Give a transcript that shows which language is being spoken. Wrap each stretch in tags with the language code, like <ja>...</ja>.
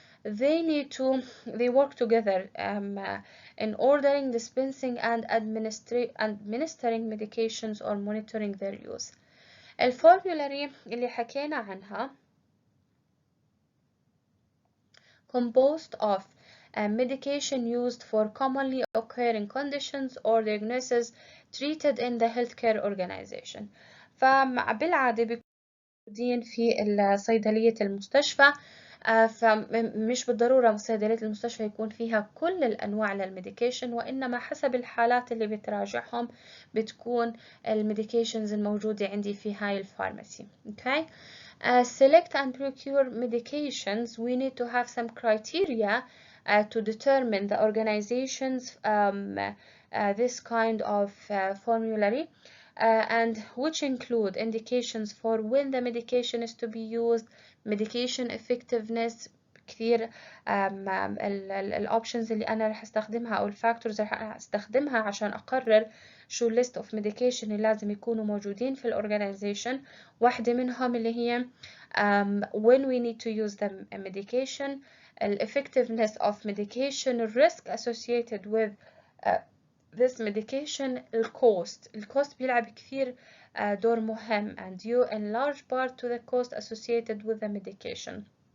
<en>They work together in ordering, dispensing and administering medications or monitoring their use.</en> <ar>الفورمولاري اللي حكينا عنها</ar> <en>composed of medication used for commonly occurring conditions or diagnoses treated in the healthcare organization.</en> <ar>فبالعادة بيكونوا موجودين في صيدلية المستشفى. فمش بالضرورة صيدلية المستشفى يكون فيها كل الأنواع للميديكيشن، وإنما حسب الحالات اللي بتراجعهم بتكون الميديكيشنز الموجودة عندي في هاي الفارماسي.</ar> <en>Okay. Select and procure medications. We need to have some criteria to determine the organization's this kind of formulary. And which include indications for when the medication is to be used, medication effectiveness.</en> <ar>كثير الأوبشنز اللي أنا رح استخدمها أو الفاكتورز رح استخدمها عشان أقرر شو list of medication اللي لازم يكونوا موجودين في الأورجانيزيشن. واحدة منهم اللي هي</ar> <en>when we need to use the medication, the effectiveness of medication, risk associated with this medication,</en> <ar>الكوست بيلعب كثير دور مهم</ar> <en>and due in large part to the cost associated with the medication.</en>